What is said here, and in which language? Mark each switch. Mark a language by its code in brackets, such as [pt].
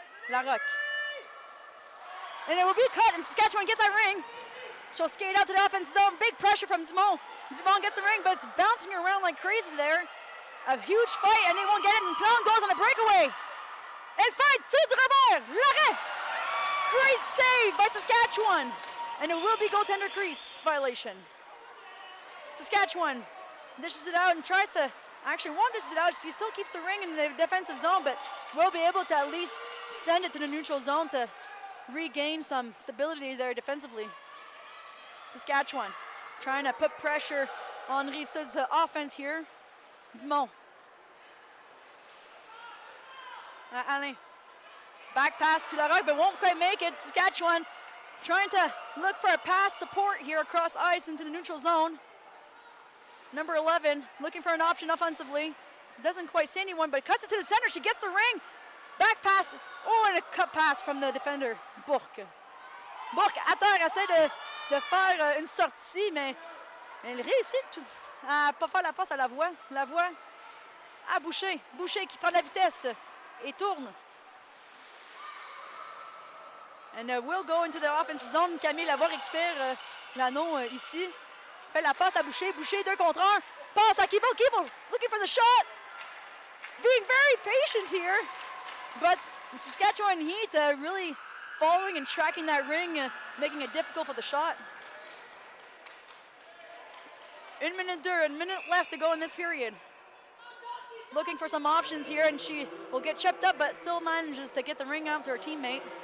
[en] Larocque. And it will be cut, and Saskatchewan gets that ring. She'll skate out to the offensive zone. Big pressure from Dumont. Dumont gets the ring, but it's bouncing around like crazy there. A huge fight, and they won't get it, and Plon goes on a breakaway. [fr] Elle fight, c'est du revers, l'arrêt. [en] Great save by Saskatchewan. And it will be goaltender crease violation. Saskatchewan dishes it out and tries to, actually won't dish it out. She still keeps the ring in the defensive zone, but will be able to at least send it to the neutral zone to regain some stability there defensively. Saskatchewan trying to put pressure on Rive Sud's offense here. Dumont. Alain. Back pass to Larocque, but won't quite make it. Saskatchewan trying to look for a pass support here across ice into the neutral zone. Number 11 looking for an option offensively. Doesn't quite see anyone, but cuts it to the center. She gets the ring. Back pass. Oh, and a cut pass from the defender, Bourque. [fr] Bourque, à terre, essaie de faire une sortie, mais elle réussit à ne pas faire la passe à la voie. La voie à Boucher. Boucher qui prend de la vitesse et tourne. [en] And will go into the offensive zone. [fr] Camille Lavoie récupère l'anneau ici. Fait la passe à Boucher. Boucher 2 contre 1. Passe à Keeble. [en] Keeble looking for the shot. Being very patient here. But the Saskatchewan Heat really following and tracking that ring, making it difficult for the shot. 1 minute 2, a minute left to go in this period. Looking for some options here, and she will get chipped up, but still manages to get the ring out to her teammate.